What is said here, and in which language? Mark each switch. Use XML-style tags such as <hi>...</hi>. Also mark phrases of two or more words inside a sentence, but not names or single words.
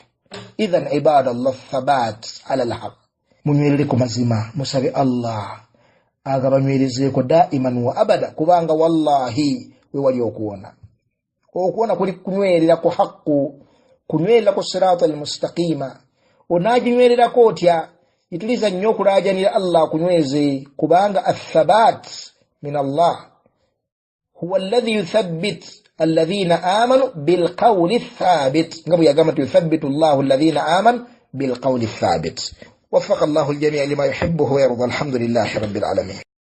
<ar>إذن عباد الله ثبات على الحق,</ar> <lg>munywerere ku mazima musabe Allah agabanywerezeeko</lg> <ar>دائما وأبدا</ar> <lg>kubanga wallahi we wali okuwona kuli kunywerera ku haqqu, kunywerera ku</lg> <ar>الصراط المستقيم.</ar> <lg>Onaaginywererako otya ituliza nnyo okulaajanira Allah kunyweze kubanga</lg> <ar>الثبات من الله هو الذي يثبت الذين آمنوا بالقول الثابت,</ar> <lg>nga bwe yagamba nti</lg> <ar>يثبت الله الذين آمنوا بالقول الثابت. وفق الله الجميع لما يحبه ويرضى. الحمد لله رب العالمين.</ar>